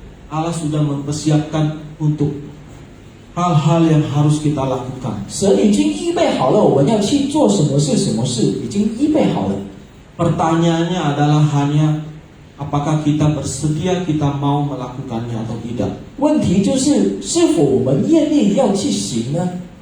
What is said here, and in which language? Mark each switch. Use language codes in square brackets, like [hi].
[id] Allah sudah mempersiapkan untuk hal-hal yang harus kita lakukan. [zh] 神已经预备好了，我们要去做什么事，什么事已经预备好了。 [id] Pertanyaannya adalah hanya apakah kita bersedia, kita mau melakukannya atau tidak. [zh] 问题就是是否我们愿意要去行呢？